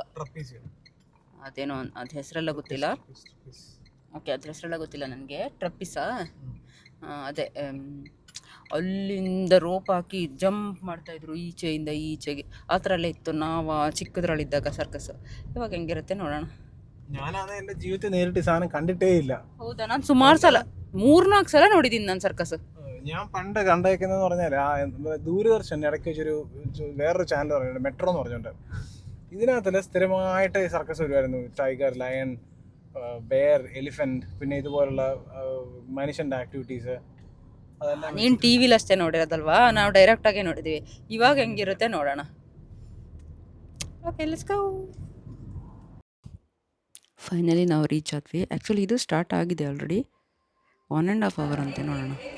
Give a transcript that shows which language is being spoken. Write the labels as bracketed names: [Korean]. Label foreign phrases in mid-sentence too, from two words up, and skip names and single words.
[Kannada] ಅದೇನೋ ಅದು ಹೆಸರೆಲ್ಲ ಗೊತ್ತಿಲ್ಲ. ಓಕೆ, ಅದ್ರ ಹೆಸರೆಲ್ಲ ಗೊತ್ತಿಲ್ಲ ನನಗೆ. ಟ್ರಪ್ಪಿಸಾ? ಅದೇ ಅಲ್ಲಿಂದ ರೋಪ್ ಹಾಕಿ ಜಂಪ್ ಮಾಡ್ತಾಯಿದ್ರು ಈಚೆಯಿಂದ ಈಚೆಗೆ. ಆ ಥರ ಎಲ್ಲ ಇತ್ತು ನಾವು ಚಿಕ್ಕದ್ರಲ್ಲಿದ್ದಾಗ ಸರ್ಕಸ್. ಇವಾಗ ಹೆಂಗಿರುತ್ತೆ ನೋಡೋಣ. [Malayalam] ഞാനാണ് എൻ്റെ ജീവിതത്തിൽ നേരിട്ട് സാധനം കണ്ടിട്ടേ ഇല്ല. [Kannada] ಹೌದಾ? ನಾನು ಸುಮಾರು ಸಲ 3-4 ಸಲ ನೋಡಿದ್ದೀನಿ ನಾನು സർക്കസ്. [Malayalam] ഞാൻ പണ്ട് കണ്ടേക്കുന്നതെന്ന് പറഞ്ഞാൽ ദൂരദർശൻ ഇടയ്ക്ക് വെച്ചൊരു വേറൊരു ചാനൽ പറയുന്നുണ്ട്, മെട്രോ എന്ന് പറഞ്ഞുകൊണ്ട്. ഇതിനകത്തിൽ സ്ഥിരമായിട്ട് സർക്കസ് വരുമായിരുന്നു. [English] tiger, lion, bear, elephant, [Malayalam] പിന്നെ ഇതുപോലുള്ള മനുഷ്യൻ്റെ ആക്ടിവിറ്റീസ്. [Kannada] ನೀನು ಟಿ ವಿಲಿ ಅಷ್ಟೇ ನೋಡಿರೋದಲ್ವಾ, ನಾವು ಡೈರೆಕ್ಟಾಗೇ ನೋಡಿದ್ದೀವಿ. ಇವಾಗ ಹೆಂಗಿರುತ್ತೆ ನೋಡೋಣ. [English] okay, let's go. [Kannada] ಫೈನಲಿ ನಾವು ರೀಚ್ ಆದ್ವಿ. ಆ್ಯಕ್ಚುಲಿ ಇದು ಸ್ಟಾರ್ಟ್ ಆಗಿದೆ ಆಲ್ರೆಡಿ. 1.5 hour ಅಂತೆ. ನೋಡೋಣ.